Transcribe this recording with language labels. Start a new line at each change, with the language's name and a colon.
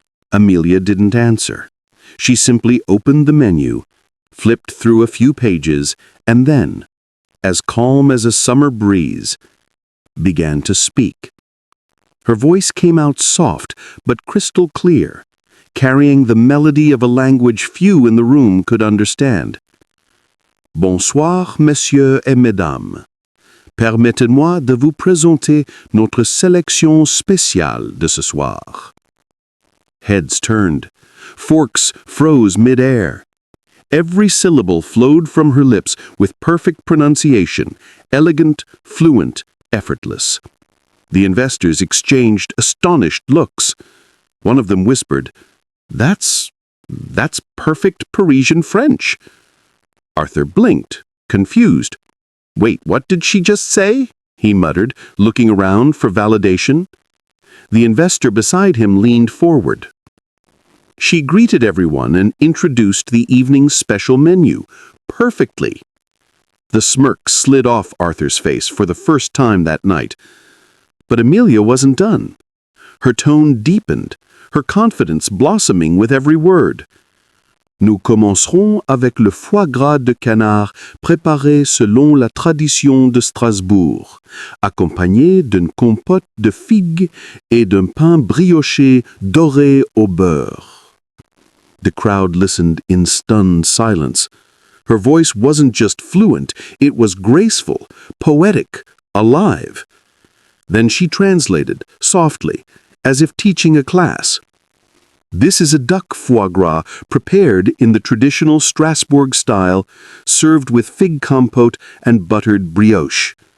English: Amelia didn't answer. She simply opened the menu, flipped through a few pages, and then, as calm as a summer breeze, began to speak. Her voice came out soft but crystal clear, carrying the melody of a language few in the room could understand.
French: "Bonsoir, messieurs et mesdames. Permettez-moi de vous présenter notre sélection spéciale de ce soir."
English: Heads turned. Forks froze mid-air. Every syllable flowed from her lips with perfect pronunciation, elegant, fluent, effortless. The investors exchanged astonished looks. One of them whispered, That's perfect Parisian French." Arthur blinked, confused. "Wait, what did she just say?" he muttered, looking around for validation. The investor beside him leaned forward. She greeted everyone and introduced the evening's special menu, perfectly. The smirk slid off Arthur's face for the first time that night. But Amelia wasn't done. Her tone deepened, her confidence blossoming with every word.
French: "Nous commencerons avec le foie gras de canard préparé selon la tradition de Strasbourg, accompagné d'une compote de figues et d'un pain brioché doré au beurre."
English: The crowd listened in stunned silence. Her voice wasn't just fluent, it was graceful, poetic, alive. Then she translated, softly, as if teaching a class. "This is a duck foie gras prepared in the traditional Strasbourg style, served with fig compote and buttered brioche."